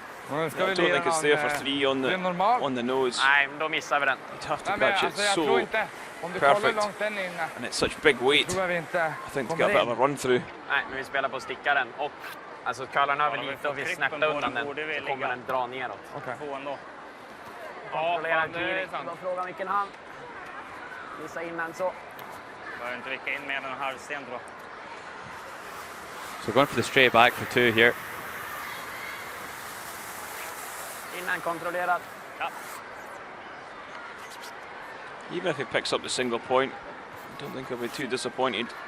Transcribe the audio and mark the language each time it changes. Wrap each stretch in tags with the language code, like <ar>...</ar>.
<en>I don't think it's there for three on the nose.</en> <sv>Nej, men då missar vi den.</sv> <en>You'd have to catch it so perfect. And it's such big weight. I think to get a bit of a run through.</en> <sv>Nej, men vi spelar på att sticka den och alltså curlar den över lite och vi snäppar undan den så kommer den dra neråt. Okej. Kontrollera clearing. Då frågar vilken hand. Visa innan så. Behöver inte vicka in mer än en halvsten då.</sv> <en>So going for the straight back for two here.</en> <sv>Innan kontrollerat. Ja.</sv> <en>Even if he picks up the single point, I don't think he'll be too disappointed.</en>